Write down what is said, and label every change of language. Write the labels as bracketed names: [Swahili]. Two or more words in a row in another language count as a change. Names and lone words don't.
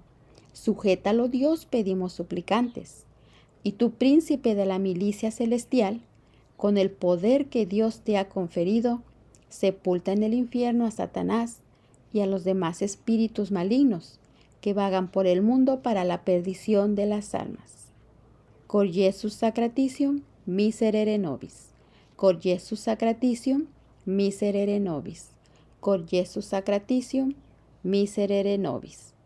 [Spanish] Sujétalo, Dios, pedimos suplicantes. Y tú, príncipe de la milicia celestial, con el poder que Dios te ha conferido, sepulta en el infierno a Satanás y a los demás espíritus malignos que vagan por el mundo para la perdición de las almas. [Latin] Cor Jesus Sacratitium, miserere nobis. Cor Jesus Sacratitium, miserere nobis. Cor Jesus Sacratitium, miserere nobis.